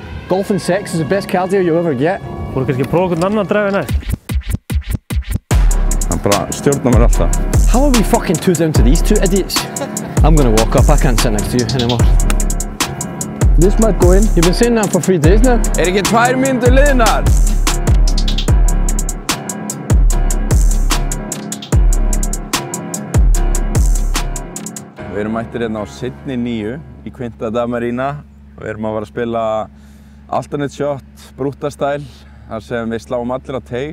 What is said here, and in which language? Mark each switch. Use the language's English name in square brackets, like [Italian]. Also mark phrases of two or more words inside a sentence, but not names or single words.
[English] Golf and sex is the best cardio you'll ever get. [Icelandic] Voru kannski að prófa einhvern annan að drifa næst? Hann bara stjórnar mér alltaf. [English] How are we fucking too down to these two idiots? I'm gonna walk up, I can't sit next to you anymore. This might go in. You've been saying that for 3 days now. [Icelandic] Ekki 2 mínútur liðnar? Við erum mættir hérna á seinni 9 í Quinta da Marina. Við erum að fara að spila [English] alternate shot, [Icelandic] brúttastæl, þar sem við sláum allir að teig.